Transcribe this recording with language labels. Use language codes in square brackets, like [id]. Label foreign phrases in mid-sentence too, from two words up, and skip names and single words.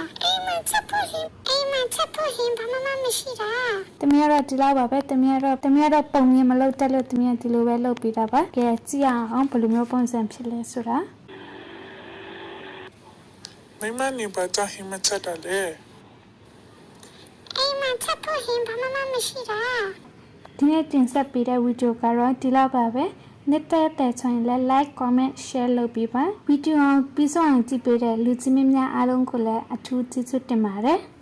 [my] တမီးကတော့ဒီလောက်ပါပဲတမီးကတော့ပုံမြင်မလုပ်တတ်လို့တမီးကဒီလိုပဲလုပ်ပေးတာပါကဲကြည့်အောင်ဘယ်လိုမျိုးပုံစံဖြစ်လဲဆိုတာ မိမနေပါကြဟိမချက်တာလေအိမ်မှာချက်ဖို့ဟင်ဘာမှမရှိတာ ဒီနေ့တင်ဆက်ပေးတဲ့ဗီဒီယိုကတော့ဒီလောက်ပါပဲနေတဲ့ဆိုရင်လည်း [en] like comment share [my] လုပ်ပေးပါဗီဒီယိုပြီးဆုံးအောင်ကြည့်ပေးတဲ့လူကြီးမင်းများအားလုံးကိုလည်းအထူးကျေးဇူးတင်ပါတယ်